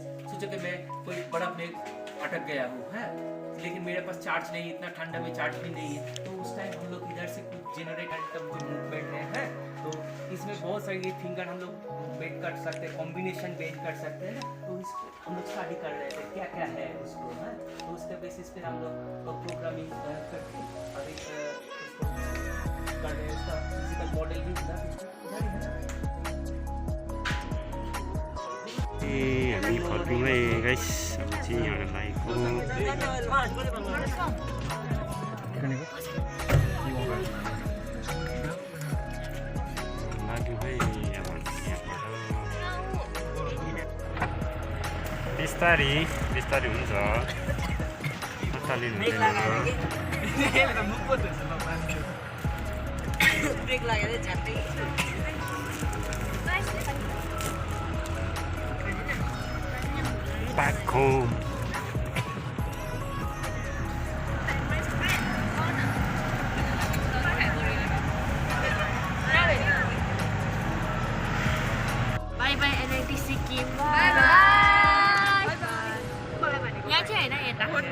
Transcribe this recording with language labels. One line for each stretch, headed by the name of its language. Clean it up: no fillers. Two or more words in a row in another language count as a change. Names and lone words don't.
Hindi: सोचो कि मैं कोई बर्फ में अटक गया हूँ है लेकिन मेरे पास चार्ज नहीं इतना ठंडा में चार्ज भी नहीं है तो उस टाइम हम लोग इधर से कुछ जनरेट का जो मूवमेंट है तो इसमें बहुत सारी फिंगर हम लोग बेट कर सकते हैं कॉम्बिनेशन बेट कर सकते हैं ना। तो इसको हम लोग स्टडी कर रहे थे क्या क्या है उसको है तो उसके बेसिस पे हम लोग प्रोग्रामिंग करके अभी उसको कर रहे हैं उसका
English: physical model
Hindi: भी इधर है ना।
Nepali: हामी फर्क्यौँ है गाइस अब चाहिँ यहाँलाई लाग्यो है यहाँबाट बिस्तारी बिस्तारी हुन्छ अत्तालिनु ब्रेक लागेर झ्याप्पै
English: back home. Bye bye NIT सिक्किम Bye bye
Nepali: यहाँ चाहिँ होइन यता